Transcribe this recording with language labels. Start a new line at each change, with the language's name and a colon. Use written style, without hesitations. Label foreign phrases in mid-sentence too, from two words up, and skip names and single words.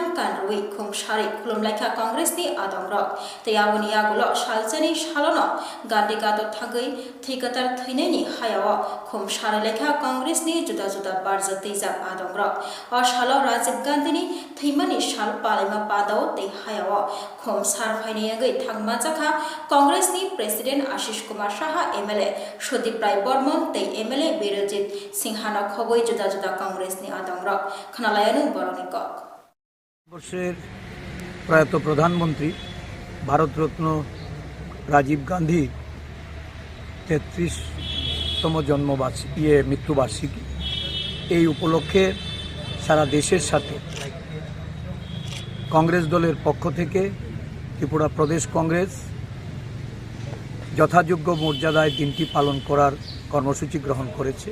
Kok Borok: Kanrui Khum Shari Khulumlaika Congress ni Adongrok Teyawani Yagulo Shalchani Shalono Gandhikato Thagai Thikatar Thineni Hayawa Khum Sharalekha Congress ni Juda Juda Barzati Zap Adongrok O Shalo Rajiv Gandhini Thimani Shal Palima Padao Te Hayawa Khum Sarfaini Yagai Thangmachakha Congress ni President Ashish Kumar Shaha MLA Shodip Rai Bormon Te MLA Birojit Singhana Khoboi Juda Juda Congress ni Adongrok Khanalayanu Boronikok
Bangla: বর্ষের প্রয়াত প্রধানমন্ত্রী ভারতরত্ন রাজীব গান্ধী 33তম মৃত্যুবার্ষিকী এই উপলক্ষে সারা দেশের সাথে কংগ্রেস দলের পক্ষ থেকে ত্রিপুরা প্রদেশ কংগ্রেস যথাযোগ্য মর্যাদায় দিনটি পালন করার কর্মসূচি গ্রহণ করেছে।